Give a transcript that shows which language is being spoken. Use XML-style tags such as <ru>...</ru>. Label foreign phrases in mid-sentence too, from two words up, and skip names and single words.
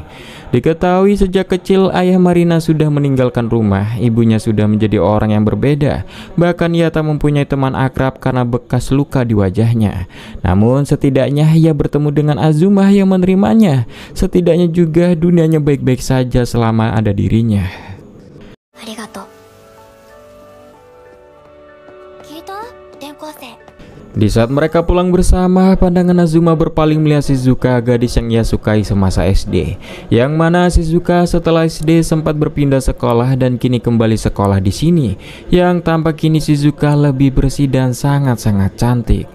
<id>Diketahui sejak kecil ayah Marina sudah meninggalkan rumah, ibunya sudah menjadi orang yang berbeda. Bahkan ia tak mempunyai teman akrab karena bekas luka di wajahnya. Namun Namun setidaknya ia bertemu dengan Azuma yang menerimanya. Setidaknya juga dunianya baik-baik saja selama ada dirinya.</id> <ja>ありがとう。聞いた？転校生。</ja> <id>Di saat mereka pulang bersama, pandangan Azuma berpaling melihat Shizuka, gadis yang ia sukai semasa SD. Yang mana Shizuka setelah SD sempat berpindah sekolah dan kini kembali sekolah di sini. Yang tampak kini Shizuka lebih bersih dan sangat-sangat cantik.</id>